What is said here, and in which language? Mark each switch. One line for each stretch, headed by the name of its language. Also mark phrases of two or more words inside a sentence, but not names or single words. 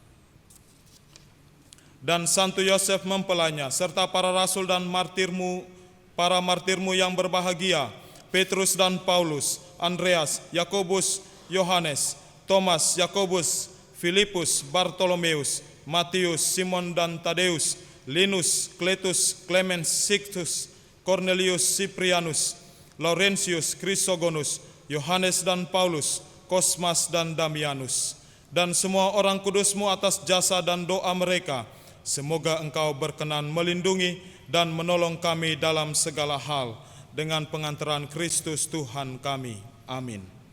Indonesian: Dan Santo Yosef mempelainya, serta para rasul dan para martirmu yang berbahagia, Petrus dan Paulus, Andreas, Yakobus, Yohanes, Thomas, Yakobus, Filipus, Bartolomeus, Matius, Simon dan Tadeus, Linus, Kletus, Clemens, Sixtus, Cornelius, Cyprianus, Laurentius, Chrysogonus, Yohanes dan Paulus, Kosmas dan Damianus, dan semua orang kudus-Mu atas jasa dan doa mereka. Semoga Engkau berkenan melindungi dan menolong kami dalam segala hal, dengan pengantaran Kristus Tuhan kami. Amin.